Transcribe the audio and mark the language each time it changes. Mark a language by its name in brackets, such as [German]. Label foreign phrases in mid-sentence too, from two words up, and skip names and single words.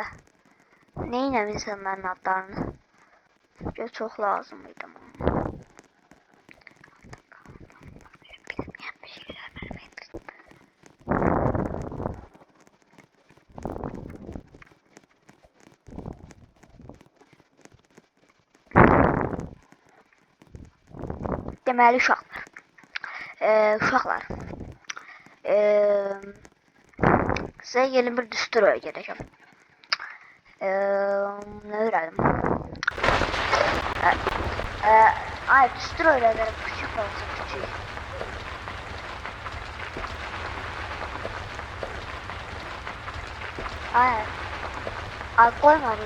[Turkish] Neyle insanların adlarını? Çünkü çok lazımıydı ama. Bilmeyen bir şeyler vermek. [Azerbaijani] Deməli uşaqlar. Uşaqlar. Sizə yeni bir düstur öyrədəcəm. [Turkish] Ne öğrendim? Ay düstur öğrenirim. Küçük olsun küçük. Ay. Ay koymadılar.